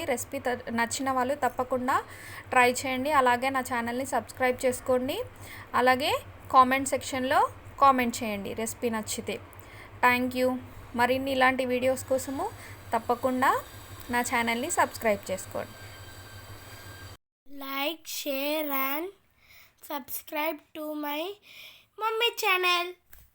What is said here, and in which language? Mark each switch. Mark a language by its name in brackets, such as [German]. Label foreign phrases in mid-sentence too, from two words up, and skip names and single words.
[Telugu] రెసిపీ నచ్చిన వాళ్ళు తప్పకుండా ట్రై చేయండి. అలాగే నా ఛానల్ని సబ్స్క్రైబ్ చేసుకోండి. అలాగే [English] comment section-లో [Telugu] కామెంట్ చేయండి రెసిపీ నచ్చితే. [English] Thank you. [Telugu] మరిన్ని ఇలాంటి వీడియోస్ కోసము తప్పకుండా నా ఛానల్ని సబ్స్క్రైబ్ చేసుకోండి. [English] Like, share and subscribe to my mummy channel.